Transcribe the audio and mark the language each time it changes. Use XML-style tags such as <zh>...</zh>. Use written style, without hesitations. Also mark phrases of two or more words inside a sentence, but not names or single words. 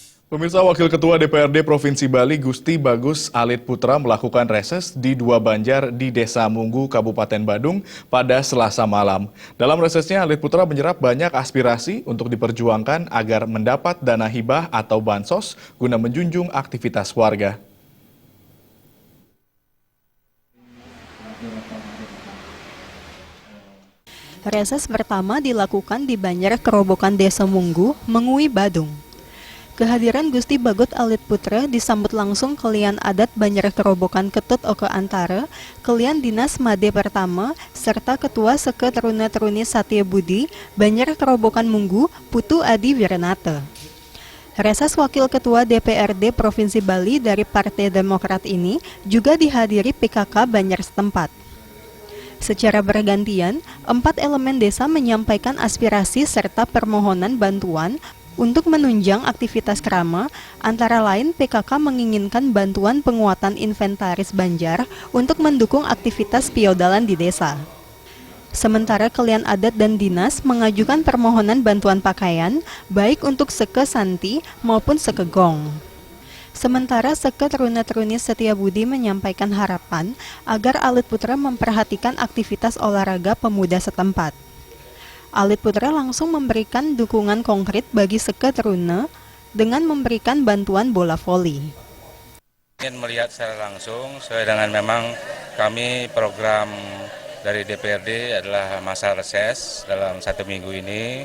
<id>Pemirsa, Wakil Ketua DPRD Provinsi Bali Gusti Bagus Alit Putra melakukan reses di 2 banjar di Desa Munggu, Kabupaten Badung pada Selasa malam. Dalam resesnya, Alit Putra menyerap banyak aspirasi untuk diperjuangkan agar mendapat dana hibah atau bansos guna menjunjung aktivitas warga. Reses pertama dilakukan di Banjar Kerobokan Desa Munggu, Mengui, Badung. Kehadiran Gusti Bagus Alit Putra disambut langsung kelian adat Banjar Kerobokan Ketut Oke Antara, kelian Dinas Made Pertama, serta Ketua Seke Teruna-Teruni Satya Budi, Banjar Kerobokan Munggu, Putu Adi Wiranata. Reses Wakil Ketua DPRD Provinsi Bali dari Partai Demokrat ini juga dihadiri PKK Banjar setempat. Secara bergantian, 4 elemen desa menyampaikan aspirasi serta permohonan bantuan untuk menunjang aktivitas kerama, antara lain PKK menginginkan bantuan penguatan inventaris Banjar untuk mendukung aktivitas piodalan di desa. Sementara kelian adat dan dinas mengajukan permohonan bantuan pakaian, baik untuk Seke Santi maupun Seke Gong. Sementara Seke Teruna-Teruni Satya Budi menyampaikan harapan agar Alit Putra memperhatikan aktivitas olahraga pemuda setempat. Alit Putra langsung memberikan dukungan konkret bagi Seke Teruna dengan memberikan bantuan bola voli. Ingin melihat secara langsung sesuai dengan memang kami program dari DPRD adalah masa reses dalam 1 minggu ini.</id>